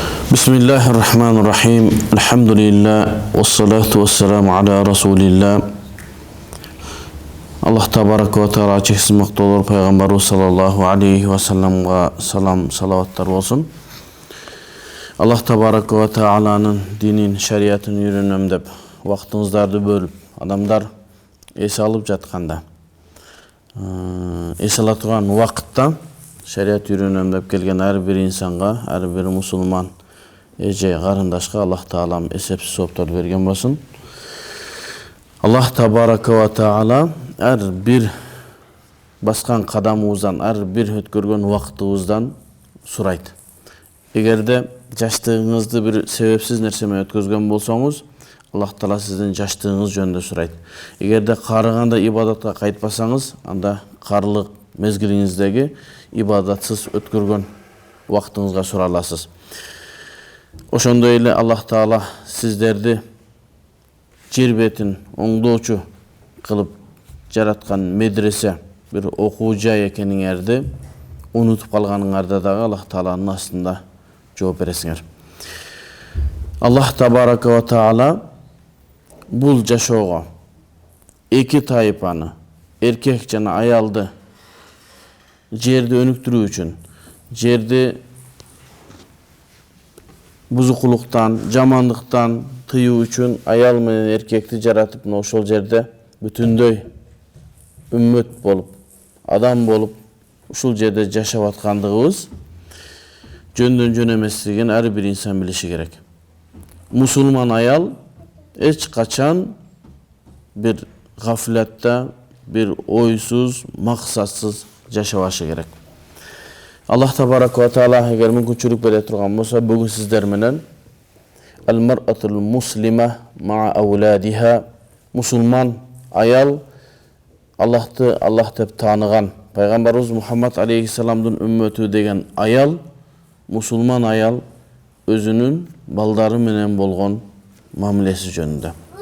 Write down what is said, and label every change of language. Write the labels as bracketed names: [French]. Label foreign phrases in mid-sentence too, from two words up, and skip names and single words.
[Arabic] بسم الله الرحمن الرحيم. الحمد لله. والصلاة والسلام على رسول الله. الله تبارك وتعالى [Kyrgyz] чексиз мактоолор Peygamber [Arabic] صلى الله عليه وسلم [Kyrgyz] салам салааваттар олсун. [Arabic] الله تبارك وتعالى [Kyrgyz] динин, шариатын үйрөнөм деп вакытыңыздарды бөлүп, адамдар эсе алып жатканда, эсе ала турган убакытта шариат үйрөнөм деп келген ар бир инсанга, ар бир мусулман эже карындашка Аллах таалам эсепсиз сооптор берген болсун. [Arabic] الله تبارك وتعالى [Kyrgyz] ар бир баскан кадамыбыздан, ар бир өткөргөн убактыбыздан сурайт. Эгерде жаштыгыңызды бир себепсиз нерсе менен өткөзгөн болсоңуз, Аллах таала сиздин жаштыгыңыз жөнүндө сурайт. Эгерде карыганда ибадатка кайтпасаңыз, анда карылык мезгилиңиздеги ибадатсыз өткөргөн убактыңызга сураласыз. Ошондой эле Аллах таала сиздерди жер бетин оңдоочу кылып жараткан медресе, бир окуу жай экениңерди унутуп калганыңарда дагы Аллах тааланын астында жооп бересиңер. [Arabic] الله تبارك وتعالى [Kyrgyz] бул жашоого эки тайпаны, эркек жана аялды жерди өнүктүрүү үчүн, жерди бузукулуктан, жамандыктан тыюу үчүн аял менен эркекти жаратып, ошол жерде бүтүндөй үммөт болуп, адам болуп, ушул жерде жашап аткандыгыбыз жөндөн жөн эмеслигин ар бир инсан билиши керек. Мусулман аял эч качан бир гафлатта, бир ойсуз, максатсыз жашабашы керек. [Arabic] الله تبارك وتعالى [Kyrgyz] эгер мүмкүнчүлүк бере турган болсо, бүгүн сиздер менен [Arabic] المرأة المسلمة مع أولادها, [Kyrgyz] мусулман аял Аллахты Аллах деп тааныган пайгамбарыбыз Мухаммад алейхиссаламдын үммөтү деген аял, мусулман аял өзүнүн балдары менен болгон мамилеси жөнүндө.